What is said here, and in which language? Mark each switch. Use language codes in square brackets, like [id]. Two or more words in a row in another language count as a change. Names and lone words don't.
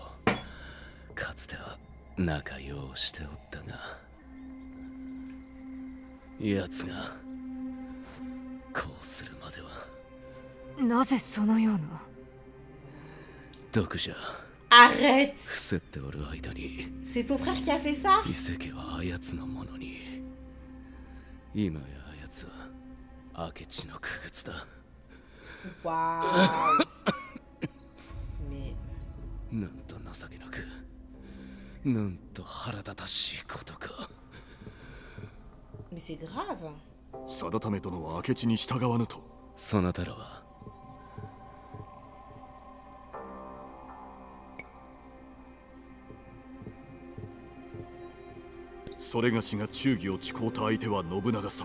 [ja] かつては仲良うしておったが、奴がこうするまでは。なぜそのような。毒じゃ。 [fr] Arrête! [ja] 伏せっておる間に [fr] C'est ton frère qui a fait ça? [ja] 伊勢家はあやつのものに。今やあやつは明智の傀儡だ。 [fr] Waouh! Mais... [ja] なんと情けなく、なんと腹立たしいことか。 [fr] Mais c'est grave! [ja] 定為殿は明智に従わぬと。そなたらはそれがしが忠義を誓うた相手は信長様。